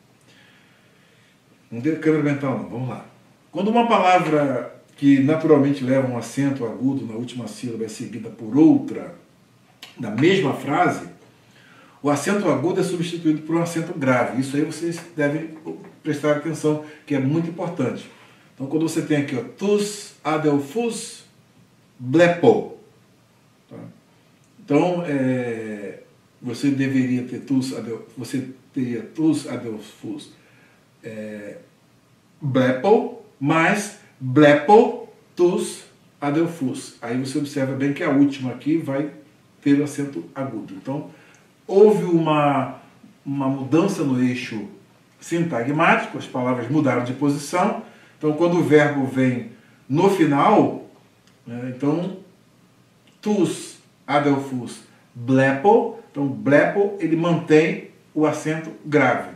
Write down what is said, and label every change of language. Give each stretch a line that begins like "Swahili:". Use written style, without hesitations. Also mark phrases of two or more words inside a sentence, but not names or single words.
Portuguese: Não deu câmera mental não, vamos lá. Quando uma palavra que naturalmente leva um acento agudo na última sílaba é seguida por outra na mesma frase, o acento agudo é substituído por um acento grave. Isso aí vocês devem prestar atenção, que é muito importante. Então, quando você tem aqui, ó,
Greek: τοὺς ἀδελφοὺς βλέπω.
Portuguese: Tá? Então, você deveria ter
Greek: τοὺς ἀδελφοὺς βλέπω,
Portuguese: mais
Greek: βλέπω τοὺς ἀδελφοὺς.
Portuguese: Aí você observa bem que a última aqui vai ter o acento agudo. Então, houve uma mudança no eixo sintagmático, as palavras mudaram de posição. Então, quando o verbo vem no final, então,
Greek: τοὺς ἀδελφοὺς βλέπω,
Portuguese: então, blepo, ele mantém o acento grave.